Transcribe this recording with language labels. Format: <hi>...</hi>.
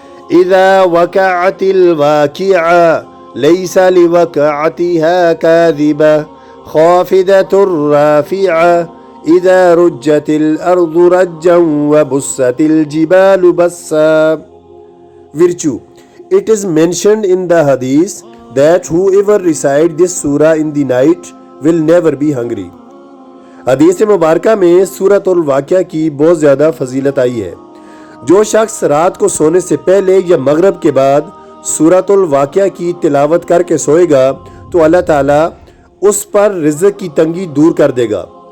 <ar>إذا وقعت الواقعة ليس لوقعتها كاذبة خافضة رافعة إذا رجت الأرض رجا وبست الجبال بسا.</ar> <en>Virtue. It is mentioned in the hadith that whoever recite this surah in the night will never be hungry.</en> <hi>हदीस मुबारका में सूरतुल वाक़िया की बहुत ज़्यादा फजीलत आई है। जो शख्स रात को सोने से पहले या मगरिब के बाद सूरतुल वाक़िया की तिलावत करके सोएगा तो अल्लाह ताला उस पर रिज़्क़ की तंगी दूर कर देगा।</hi>